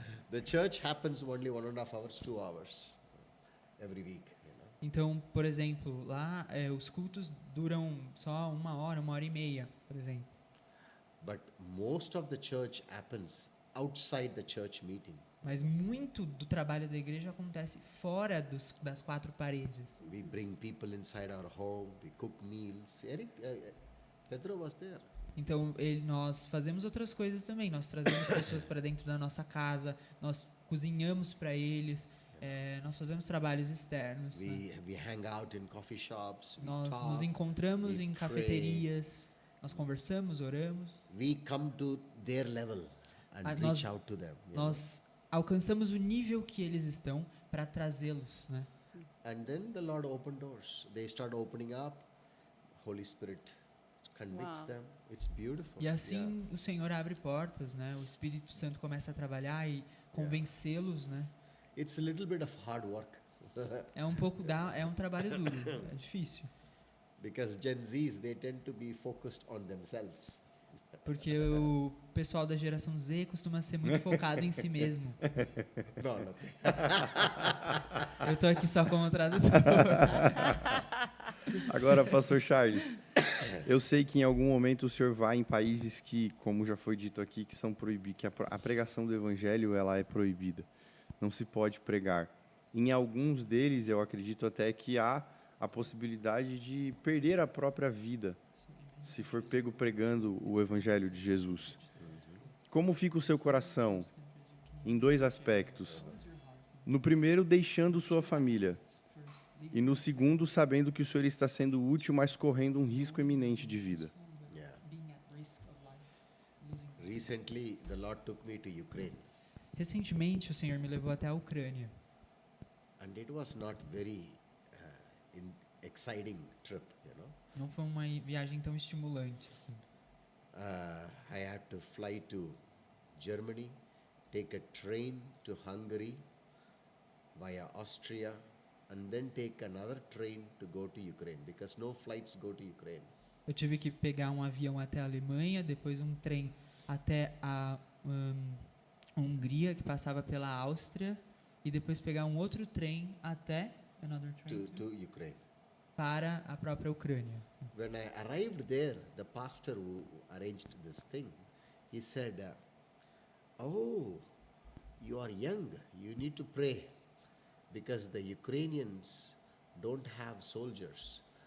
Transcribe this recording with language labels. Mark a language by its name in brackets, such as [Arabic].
[English] The church happens only 1.5 hours, 2 hours every week. You know? [Portuguese] Então, por exemplo, lá os cultos duram só 1 hora e meia, por exemplo. [English] But most of the church happens outside the church meeting. [Portuguese] Mas muito do trabalho da igreja acontece fora das quatro paredes. [English] We bring people inside our home, we cook meals. Pedro was there. [Portuguese] Então, nós fazemos outras coisas também. Nós trazemos pessoas para dentro da nossa casa, nós cozinhamos para eles, nós fazemos trabalhos externos. Né? [English] We hang out in coffee shops. [Portuguese] Nós [English] we talk, [Portuguese] nos encontramos [English] we [Portuguese] em [English] pray. [Portuguese] cafeterias, nós conversamos, oramos. [English] We come to their level and [Portuguese] Nós- [English] reach out to them. you know. [Portuguese] Nós alcançamos o nível que eles estão para trazê-los, né? [English] And then the Lord opened doors. They start opening up. Holy Spirit convicts Wow. them. It's beautiful. [Portuguese] E assim o Senhor abre portas, né? O Espírito Santo começa a trabalhar e convencê-los, né? [English] Yeah. It's a little bit of hard work. [Portuguese] É um trabalho duro, é difícil, [English] Because Gen Zs, they tend to be focused on themselves. [Portuguese] porque o pessoal da geração Z costuma ser muito focado em si mesmo. [English] No, no. [Portuguese] Eu tô aqui só como tradutor. Agora, pastor Charles, eu sei que em algum momento o senhor vai em países que, como já foi dito aqui, que são proibidos, que a pregação do evangelho ela é proibida. Não se pode pregar. Em alguns deles, eu acredito até que há a possibilidade de perder a própria vida, se for pego pregando o evangelho de Jesus. Como fica o seu coração em dois aspectos? No primeiro, deixando sua família. E no segundo, sabendo que o senhor está sendo útil, mas correndo um risco iminente de vida. [English] Yeah. Recently, the Lord took me to Ukraine. [Portuguese] Recentemente, o Senhor me levou até a Ucrânia. [English] And it was not very exciting trip, you know. [Portuguese] Não foi uma viagem tão estimulante, assim. [English] I had to fly to Germany, take a train to Hungary via Austria, and then take another train to go to Ukraine because no flights go to Ukraine. [Portuguese] Eu tive que pegar um avião até a Alemanha, depois um trem até a Hungria, que passava pela Áustria, e depois pegar um outro trem até [English] To Ukraine. [Portuguese] para a própria Ucrânia. [English] When I arrived there, the pastor who arranged this thing, he said, "Oh, you are young. You need to pray because the Ukrainians don't have soldiers.